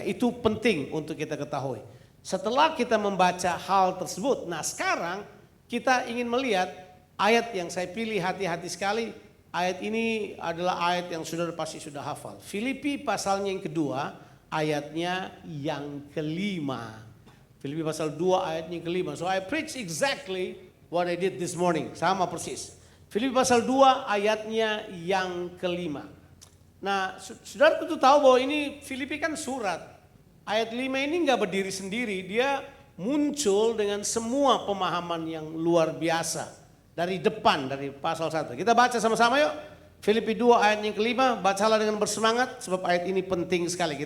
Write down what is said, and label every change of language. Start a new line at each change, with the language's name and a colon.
Indonesian: Itu penting untuk kita ketahui. Setelah kita membaca hal tersebut, nah sekarang kita ingin melihat ayat yang saya pilih hati-hati sekali. Ayat ini adalah ayat yang saudara pasti sudah hafal. Filipi pasalnya yang kedua, ayatnya yang kelima. Filipi pasal 2 ayatnya yang kelima.
English: So I preach exactly what I did this morning.
Indonesian: Sama persis. Filipi pasal 2 ayatnya yang kelima. Nah saudara tentu tahu bahwa ini Filipi kan surat. Ayat 5 ini nggak berdiri sendiri, dia muncul dengan semua pemahaman yang luar biasa. Dari depan, dari pasal 1. Kita baca sama-sama yuk. Filipi 2 ayat yang kelima, bacalah dengan bersemangat sebab ayat ini penting sekali.